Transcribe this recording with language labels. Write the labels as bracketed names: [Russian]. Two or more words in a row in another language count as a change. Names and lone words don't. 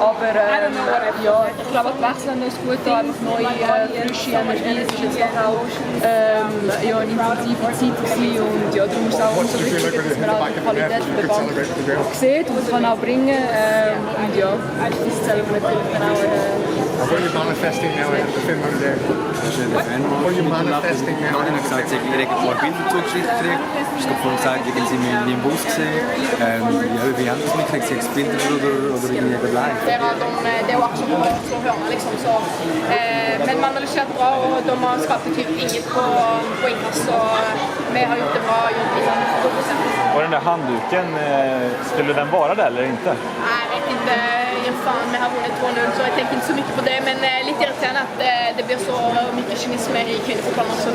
[German] Aber ja, ich glaube, die Wechseln ist gut, da einfach neue, frische Energie. Es ist jetzt doch auch ja, eine intensive Zeit gewesen und ja, darum ist es auch umso wichtiger, dass man auch die Qualität der Bank sieht und kann auch bringen. Und ja, das zählt natürlich dann auch. [English] What are you manifesting now in Finland there? What are you manifesting now? [German] Ich habe gesagt, ich habe direkt ein paar Bilder zugeschickt gekriegt. Ich habe vorhin gesagt, ich sind wir im Bus gesehen. Ja, wie haben das mitgekriegt? Sie haben Bilder oder irgendwie live? [Swedish] Det är också bra, så hör man liksom så. Men man har lyssnat bra och de har skapat typ inget på inkast så vi har gjort det bra, gjort liksom 100%. Och den där handduken, skulle den vara där eller inte? Nej, jag vet inte. Fan, vi har vunnit 2-0 så jag tänker inte så mycket på det. Men lite irriterande att det blir så mycket cynism i kvinnofotbollen också.